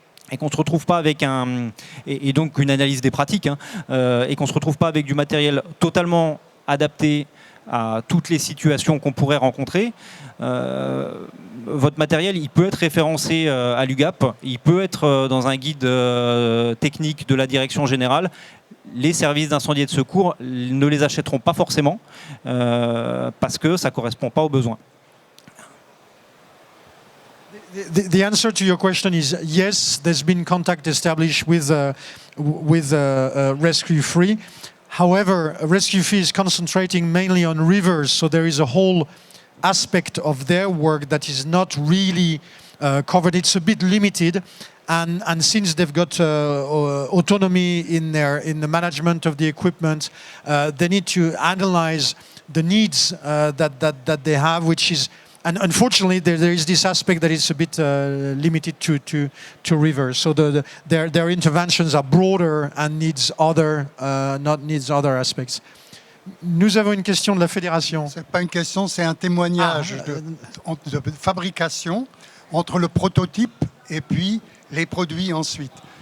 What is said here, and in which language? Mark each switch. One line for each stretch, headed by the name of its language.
French: et qu'on ne se retrouve pas avec et donc une analyse des pratiques, et qu'on ne se retrouve pas avec du matériel totalement adapté à toutes les situations qu'on pourrait rencontrer, votre matériel, il peut être référencé à l'UGAP, il peut être dans un guide technique de la direction générale. Les services d'incendie et de secours ne les achèteront pas forcément parce que ça ne correspond pas aux besoins.
English: The answer to your question is yes, there's been contact established with Rescue 3. However, Rescue 3 is concentrating mainly on rivers, so there is a whole aspect of their work that is not really covered. It's a bit limited, and since they've got autonomy in the management of the equipment, they need to analyze the needs that they have, which is. And unfortunately, there is this aspect that is a bit limited to rivers. So their interventions are broader and needs other aspects.
French: Nous avons une question de la fédération. C'est pas une question, c'est un témoignage de fabrication entre le prototype et puis les produits ensuite.